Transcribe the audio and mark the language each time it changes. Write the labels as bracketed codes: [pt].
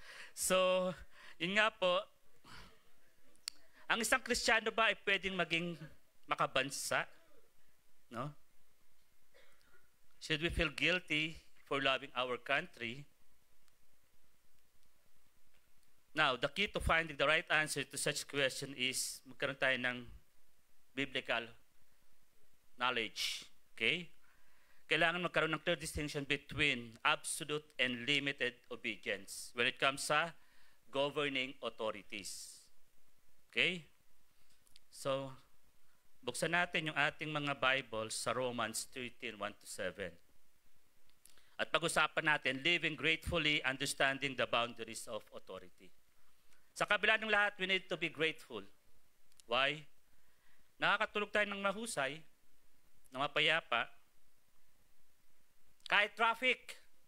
[tl] So, yun nga po, ang isang Kristiyano ba ay pwedeng maging makabansa? No? [en] Should we feel guilty for loving our country? Now, the key to finding the right answer to such question is [tl] magkaroon tayo ng [en] biblical knowledge. Okay? [tl] Kailangan magkaroon ng [en] clear distinction between absolute and limited obedience when it comes sa governing authorities. Okay? [tl] So, buksan natin yung ating mga Bibles sa Romans 13, 1-7. At pag-usapan natin, [en] living gratefully, understanding the boundaries of authority. [tl] Sa kabila ng lahat, [en] we need to be grateful. Why? [tl] Nakakatulog tayo ng mahusay, ng mapayapa, kahit traffic.